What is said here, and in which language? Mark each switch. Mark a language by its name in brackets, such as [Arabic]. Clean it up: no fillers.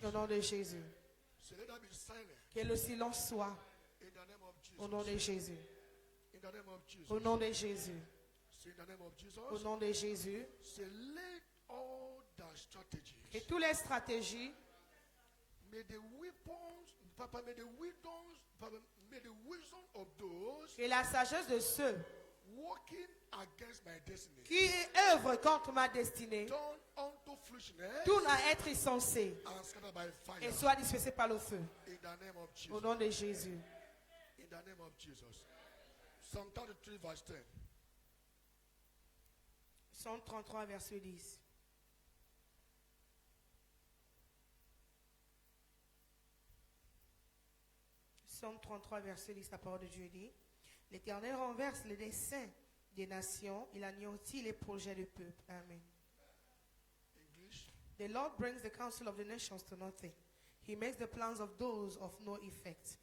[French] au nom de Jésus. [English] Say, let that be silent [French] Que le silence soit, [English] in the name of Jesus. [French] au nom de Jésus. [English] In the name of Jesus. [French] Au nom de Jésus. [English] Say, in the name of Jesus. [French] Au nom de Jésus. [English] Say, let all the strategies, [French] Et toutes les stratégies, [English] may the weapons, Papa, may the wisdoms, Papa, may the wisdom of those [French] que la sagesse de ceux [English] walking against my destiny [French] qui œuvrent contre ma destinée [English] turn unto foolishness [French] tournent à être insensés [English] and scattered by fire. [French] et soient dispersés par le feu. [English] In the name of Jesus. [French] Au nom de Jésus. [English] In the name of Jesus. Psalm 33 verse 10. [French] Psaume 33, verset 10. Psaume 33, verset 10, la parole de Dieu dit: L'Éternel renverse les desseins des nations, il anéantit les projets du peuple. Amen. [English] English. The Lord brings the counsel of the nations to nothing. He makes the plans of those of no effect.